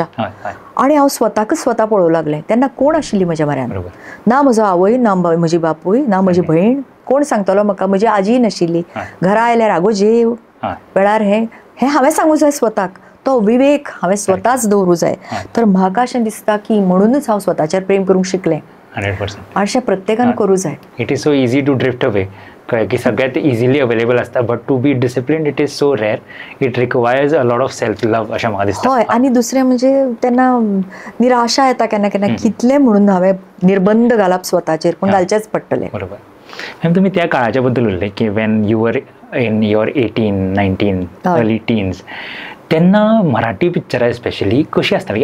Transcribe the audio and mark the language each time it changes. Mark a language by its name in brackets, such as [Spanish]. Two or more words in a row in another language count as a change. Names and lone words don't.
[Konkani] आनी हांव स्वताकच स्वता पळोवंक लागलें. तेन्ना कोण आशिल्ली म्हज्या म्हऱ्यान, ना म्हजो आवय, ना म्हजी बापूय, ना म्हजी भयण. कोण सांगतलो म्हाका, म्हजी आजी नाशिल्ली. घरा आयल्यार आगो जेव, वेळार हें हांवें सांगूं जाय स्वताक. तो विवेक हांवें स्वताच दवरूं जाय. तर म्हाका अशें दिसता की म्हणूनच हांव स्वताचेर प्रेम करूंक शिकलें. 100%. अशें प्रत्येकान करूं जाय. [English] it is so easy to drift away, [Konkani] की सगळ्यात [English] easily available [Konkani] आसता, [English] but to be disciplined it is so rare. it requires a lot of self love [Konkani] अशें म्हाका दिसता. हय, आनी दुसरें म्हणजे तेन्ना निराशा येता केन्ना केन्ना, कितलें म्हणून हांवें निर्बंध घालप स्वताचेर, पूण घालचेच पडटलें. बरोबर. मॅम तुमी त्या काळाच्या बद्दल उलयलें की [English] when you were in your 18, 19 early teens, [Konkani] तेन्ना मराठी पिक्चरां स्पेशली कशी आसताली?